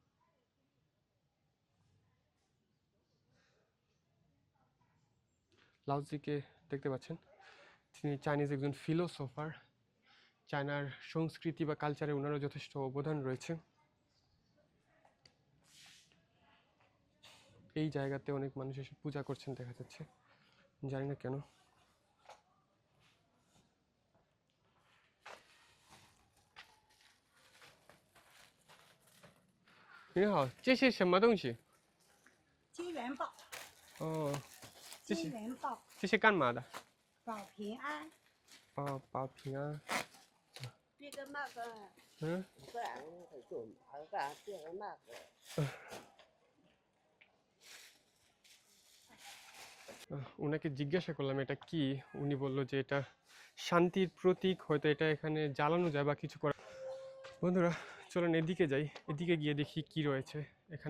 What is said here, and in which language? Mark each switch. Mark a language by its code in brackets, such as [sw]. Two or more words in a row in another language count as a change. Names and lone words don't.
[bn] লাউজিকে দেখতে পাচ্ছেন, তিনি চাইনিজ একজন ফিলোসোফার। চায়নার সংস্কৃতি বা কালচারে ওনারও যথেষ্ট অবদান রয়েছে। এই জায়গাতে অনেক মানুষ এসে পূজা করছেন দেখা যাচ্ছে, জানি না কেন। [zh] 你好，这是什么东西？金元宝，哦，这金是元宝这是干嘛的？保平安，哦，保平安。这个那个嗯，不然就那个这个那个。 [bn] ওনাকে জিজ্ঞাসা করলাম এটা কি, উনি বলল যে এটা শান্তির প্রতীক, হয়তো এটা এখানে জ্বালানো যায় বা কিছু করা। বন্ধুরা চলুন এদিকে যাই, এদিকে গিয়ে দেখি কি রয়েছে এখানে।